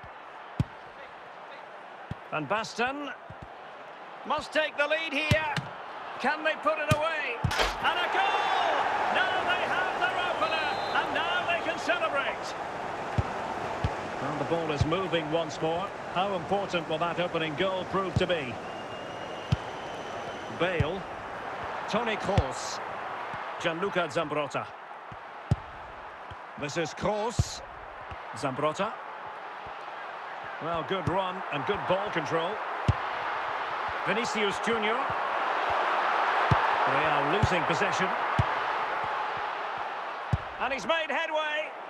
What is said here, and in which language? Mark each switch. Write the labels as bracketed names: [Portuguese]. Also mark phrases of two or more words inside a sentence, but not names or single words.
[English] Van Basten must take the lead here. Can they put it away? And a goal! Now they have their opener, and now they can celebrate. Well, the ball is moving once more. How important will that opening goal prove to be? Bale. Toni Kroos. Gianluca Zambrotta. This is Kroos. Zambrotta. Well, good run and good ball control. Vinicius Junior. They are losing possession. And he's made headway.